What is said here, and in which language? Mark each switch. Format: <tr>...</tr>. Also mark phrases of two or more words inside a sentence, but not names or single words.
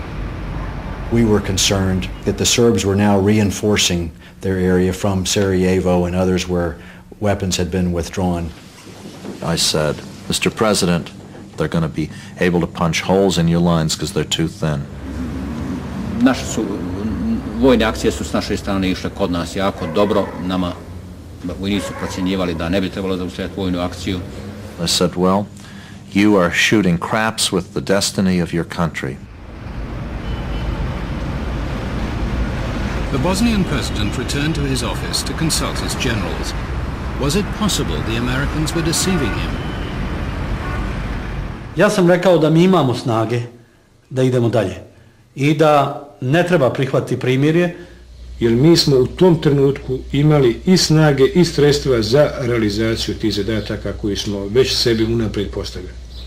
<en>We were concerned that the Serbs were now reinforcing their area from Sarajevo and others where weapons had been withdrawn. I said, Mr. President, they're going to be able to punch holes in your lines because they're too thin.</en> <bs>Vojne akcije su s naše strane išle kod nas jako dobro. Nama vojnici su procjenjivali da ne bi trebalo zaustaviti vojnu akciju.</bs> <en>I said, well, you are shooting craps with the destiny of your country. The Bosnian president returned to his office to consult his generals. Was it possible the Americans were deceiving him?</en> <bs>Ja sam rekao da mi imamo snage da idemo dalje i da ne treba prihvatiti primirje, jer mi smo u tom trenutku imali i snage i sredstva za realizaciju tih zadataka koji smo već sebi unaprijed postavili.</bs>